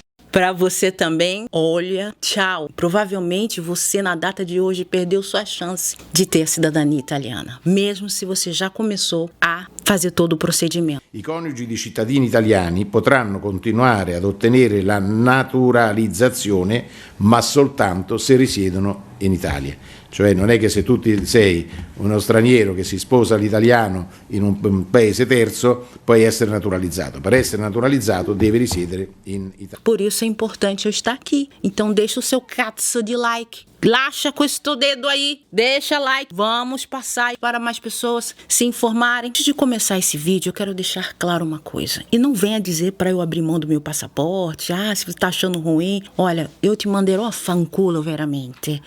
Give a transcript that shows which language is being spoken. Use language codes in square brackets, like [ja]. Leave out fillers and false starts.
[pt] Para você também, olha, tchau. Provavelmente você na data de hoje perdeu sua chance de ter a cidadania italiana, mesmo se você já começou a fazer todo o procedimento. [it] I coniugi di cittadini italiani potranno continuare ad ottenere la naturalizzazione, ma soltanto se risiedono in Italia. Cioè non è che se tu sei uno straniero che si sposa l'italiano in un paese terzo puoi essere naturalizzato. Per essere naturalizzato deve risiedere in Italia. [pt] Por isso é importante eu estar aqui. Então deixa o seu cazzo de like. Laxa com esse dedo aí, deixa like. Vamos passar para mais pessoas se informarem. Antes de começar esse vídeo, eu quero deixar claro uma coisa. E não venha dizer para eu abrir mão do meu passaporte. Se você tá achando ruim. Olha, eu te [it] manderò a fanculo veramente.